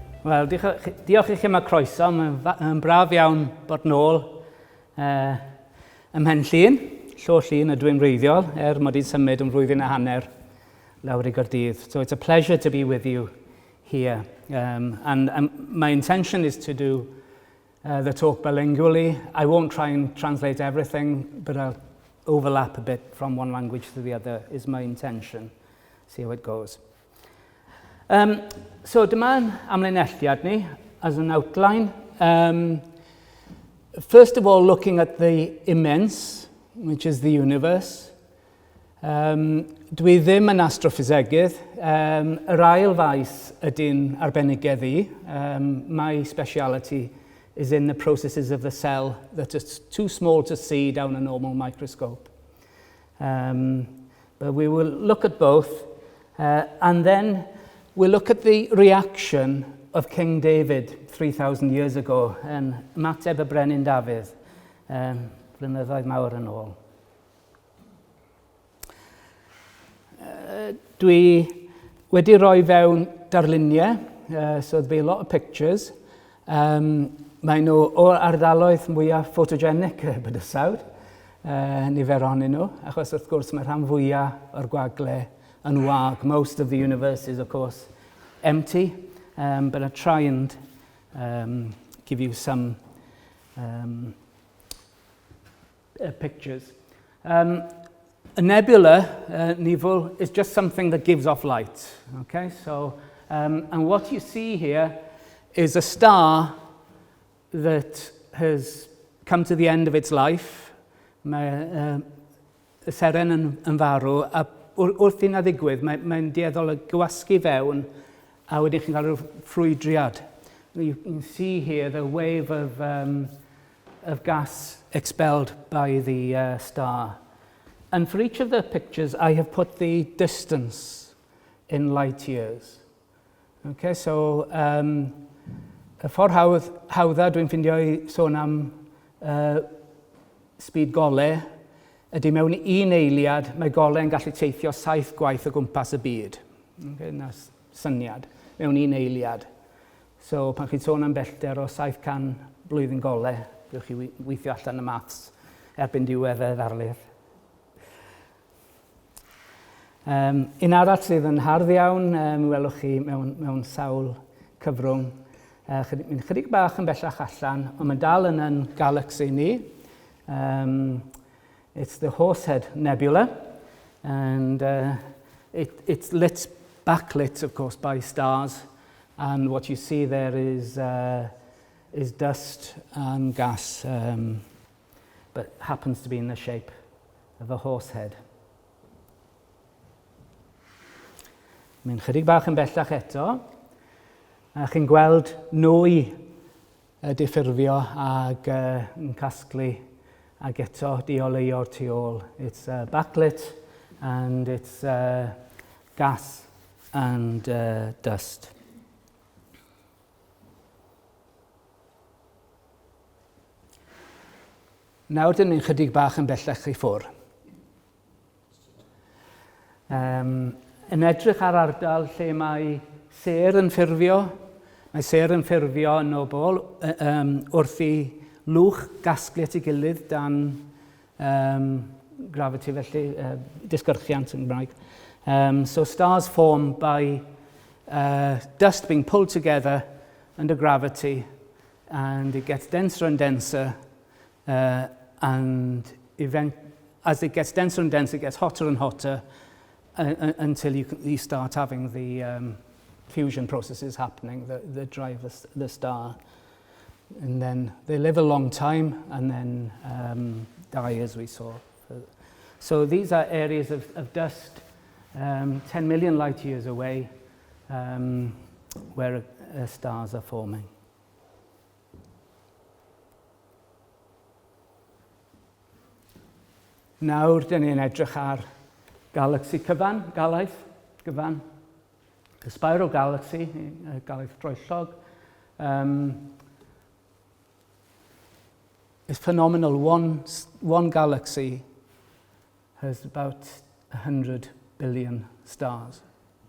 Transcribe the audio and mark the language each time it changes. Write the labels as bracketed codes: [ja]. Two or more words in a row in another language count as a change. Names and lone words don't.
[cy] Wel, diolch i chi am y croeso. Mae'n braf iawn bod nôl ym Mhenllyn, Llyw Llyn ydw i'n wreiddiol, mod i'n symud yn flwyddyn a hanner lawr i Caerdydd. [en] So it's a pleasure to be with you here. And my intention is to do the talk bilingually. I won't try and translate everything, but I'll overlap a bit from one language to the other is my intention. See how it goes. So [cy] dyma'n amlinelliad ni [en] as an outline. First of all, looking at the immense, which is the universe. [cy] Dwi ddim yn astrophysegydd. Yr ail faes ydy'n arbenigedd i. [en] My speciality is in the processes of the cell that are too small to see down a normal microscope. But we will look at both, and then we'll look at the reaction of King David 3,000 years ago, and [cy] ymateb y brenin Dafydd, blynyddoedd mawr yn ôl. Dwi wedi rhoi fewn darluniau, [en] so there'll be a lot of pictures. [cy] Mae nhw o'r ardaloedd mwyaf photogenic y bydysawd, nifer ohonyn nhw, achos wrth gwrs mae rhan fwyaf o'r gwagle yn wag. [en] Most of the universe is, of course, empty, but I'll try and give you some pictures. A nebula, nivel, is just something that gives off light. Okay, so, and what you see here is a star that has come to the end of its life. [cy] Mae y seren yn farw, a wrth i na ddigwydd, mae'n dueddol o gwasgu fewn, a wedyn chi'n cael rhyw ffrwydriad. [en] You can see here the wave of gas expelled by the star. And for each of the pictures, I have put the distance in light years. [cy] Okay, so y ffordd hawdda dwi'n ffindio i sôn am speed golau ydy mewn un eiliad, mae golau yn gallu teithio 7 gwaith o gwmpas y byd. Okay, na syniad, mewn un eiliad. So pan chi'n sôn am bellter o 700 blwyddyn golau, gewch chi weithio allan y maths erbyn diwedd y ddarlith. Un arall sydd yn hardd iawn, welwch chi mewn sawl cyfrwng. Mae'n chydig bach yn bellach allan, ond mae dal yn galaxy ni. [en] It's the Horsehead Nebula, and it's backlit, of course, by stars. And what you see there is dust and gas, but happens to be in the shape of a horse head. Mae'n chydig bach yn bellach eto. A chi'n gweld nwy diffurfio ag yn casglu ag eto dioleuo'r tu ôl. It's backlit and it's gas and dust. [cy] Nawr dyn ni'n chydig bach yn bellach i ffwrdd. Yn edrych ar ardal lle mae ser yn ffurfio. Mae ser yn ffurfio yn o bol wrth i lwch gasglu at ei gilydd dan gravity, felly disgyrchiant yn Gymraeg. [en] So stars form by dust being pulled together under gravity, and it gets denser and denser, and as it gets denser and denser, it gets hotter and hotter, until you start having the fusion processes happening that drive the star. And then they live a long time and then die, as we saw. So these are areas of dust 10 million light years away where stars are forming. [cy] Nawr, dyn ni'n edrych ar galaxy galaeth cyfan. [en] The spiral galaxy, [cy] galaeth troellog, [en] is phenomenal. One galaxy has about 100 billion stars.